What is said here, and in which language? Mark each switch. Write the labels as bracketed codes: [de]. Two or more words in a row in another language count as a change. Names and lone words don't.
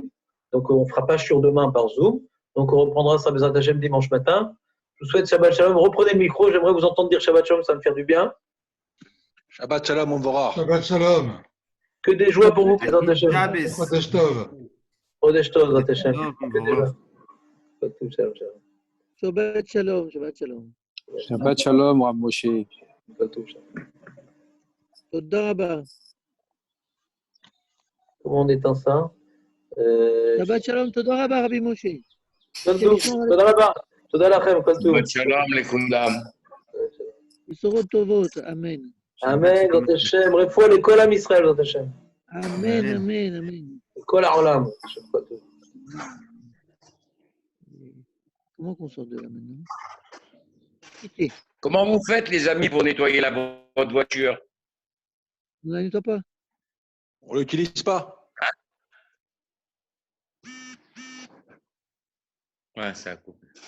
[fr] Donc, on ne fera pas sur demain par Zoom. Donc, on reprendra ça [he] בעזרת השם [fr] dimanche matin. Je vous souhaite [he] שבת שלום. [fr] Reprenez le micro. J'aimerais vous entendre dire [he] שבת שלום. [fr] Ça me fait du bien. [he] שבת שלום, [fr] on verra. [he] שבת שלום. [fr] Que des joies pour vous, [he] בעזרת השם. חודש טוב. חודש טוב, בעזרת השם. [fr] Que des joies. [he] שבת שלום, שבת שלום. שבת שלום, Rav Moshe. תודה רבה. [fr] Comment on éteint ça? [he] שבת שלום, תודה רבה, רבי משה. תודה רבה. תודה לכם, כל טוב. שבת שלום לכולם. בשורות טובות, אמן. אמן, זאת השם. רפואה לכל עם ישראל, זאת השם. אמן, אמן, אמן. לכל העולם. [fr] Comment qu'on sort de là maintenant? Quittez. Comment vous faites, les amis, pour nettoyer votre voiture? On ne la nettoie pas. On ne l'utilise pas. Ouais, ça coupe.